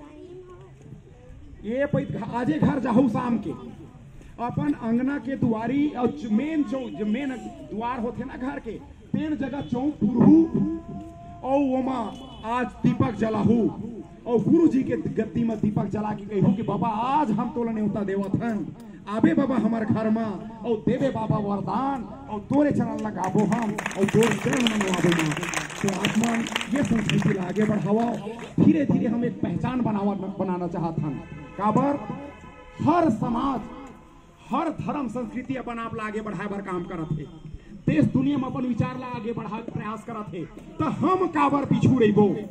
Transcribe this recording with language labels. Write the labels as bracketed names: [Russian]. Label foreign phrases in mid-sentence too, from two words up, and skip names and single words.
[Chhattisgarhi] ये आजे घर जाओ शाम के अपन अंगना के दुआरी और मेन चौक मेन द्वार होते ना घर के तीन जगह चौक पुरहू और वमा आज दीपक जलाहू और गुरु जी के गद्दी में दीपक जला के कहू कि बाबा आज हम तोला न्योता देवत हन आबे बाबा हमार घर में और देवे बाबा वरदान और तोरे चरण लगाबो हम और तोरे चरण मनवाबो मां। तो आत्मन ये संस्कृति आगे बढ़ावा धीरे धीरे हम एक पहचान बनाना चाहत हन काबर हर समाज हर धर्म संस्कृति अपन आप ला आगे बढ़ाए बर काम करत है देश दुनिया में अपन विचार ला आगे बढ़ाए प्रयास करत है तो हम काबर पीछू रहिबो